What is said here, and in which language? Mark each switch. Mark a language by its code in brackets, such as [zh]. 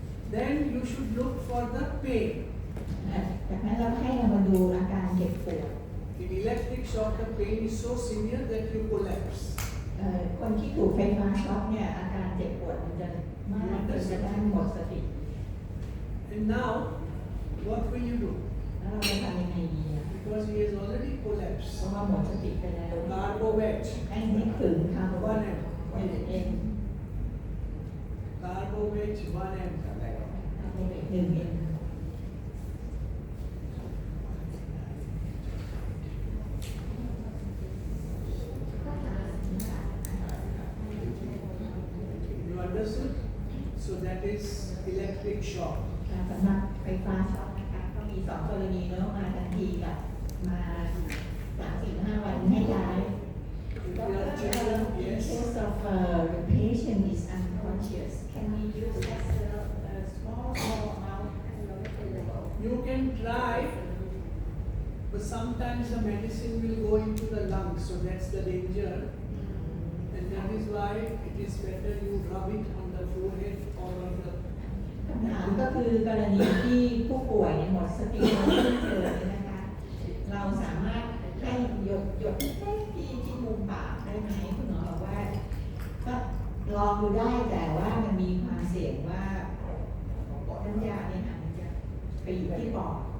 [en] Then you should look for the pain. [th] จากนั้นเราให้เรามาดูอาการเจ็บปวด [en] In electric shock, the pain is so severe that you collapse. [th] คนที่ถูกไฟฟ้าช็อตเนี่ยอาการเจ็บปวดมันจะมากจนกระทั่งหมดสติ [en] And now, what will you do? [th] แล้วเราจะทำยังไงดีอ่ะ [en] Because he has already [th] เพ [en] collapsed. [th] ราะว่าหมดสติไปแล้ว [en] Carbomate. [th] ให้นึกถึงคาร์บอน 1M [en] Carbomate 1M. [th] จำได้ไหม คาร์บอน1M [en] You understood? So that is electric shock. [th] สำหรับไฟฟ้าช็อตนะคะก็มี2 กรณีเนาะมาทันทีกับมา 3-5 วันให้ย้าย [en] If you are children, In yes. case of the patient is unconscious, can we use just a small amount? You can try, but sometimes the medicine will go into the lungs, so that's the danger. And that is why it is better you rub it on the forehead or on the [th] คำถามก็คือกรณีที่ผู้ป่วยเนี่ยหมดสติแล้วไม่เจอเนี่ยนะคะ เราสามารถให้หยดที่มุมปากได้ไหมคุณหมอบอกว่าก็ลองดูได้แต่ว่ามันมีความเสี่ยงว่าน้ำยาเนี่ยมันจะไปอยู่ที่ปอด